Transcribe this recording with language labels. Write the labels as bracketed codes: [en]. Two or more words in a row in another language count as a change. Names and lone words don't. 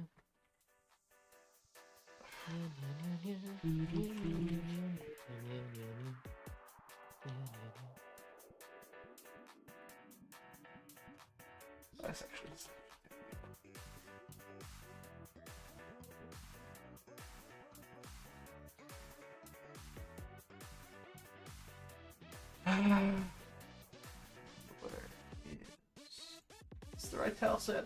[en] Nya, nya, nya, nya. Nya, nya, nya, nya. Nya, nya, nya, nya. Nya, nya, nya. That's actually. Where is the right tile set?